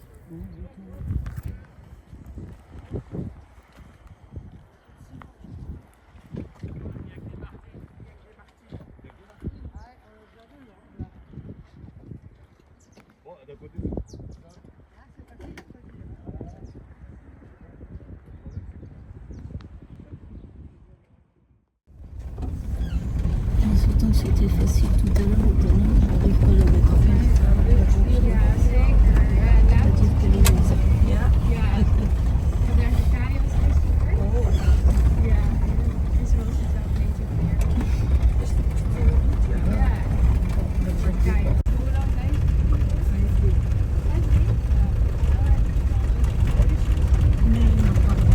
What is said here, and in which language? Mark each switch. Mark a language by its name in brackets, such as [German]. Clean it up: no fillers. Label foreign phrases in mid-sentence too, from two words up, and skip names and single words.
[French] Bon, d'un côté, Autant que c'était facile tout à l'heure, maintenant on n'arrive pas à le mettre en place. [Dutch] Ja, zeker. [French] C'est-à-dire que les maisons. [Dutch] Ja. En daar is Kaya als eerste geweest. Ja. Gisteren was het wel een beetje weer. Ja. Voor Kaya. Hoe lang zijn ze? 5 weken. 5 weken? Nee, nog pas.